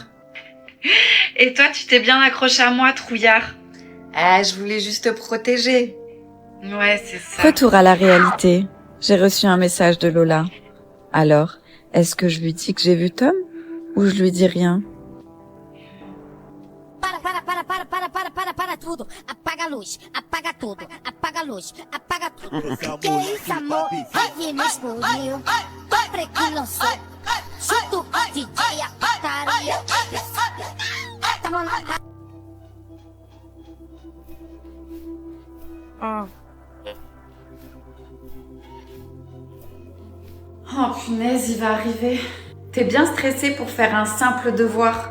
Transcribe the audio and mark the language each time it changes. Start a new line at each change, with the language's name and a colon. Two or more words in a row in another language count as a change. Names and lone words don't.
French: Et toi, tu t'es bien accroché à moi, trouillard. Je voulais juste te protéger. Ouais, c'est ça. Retour à la réalité. J'ai reçu un message de Lola. Alors, est-ce que je lui dis que j'ai vu Tom ou je lui dis rien?
Portuguese: Para tudo. Apaga a luz, apaga tudo, apaga a luz, apaga tudo. Que isso, amor? Aqui no escurinho, tô preto lançou. Chuto o DJ, a putaria.
French: Oh punaise, il va arriver. T'es bien stressée pour faire un simple devoir.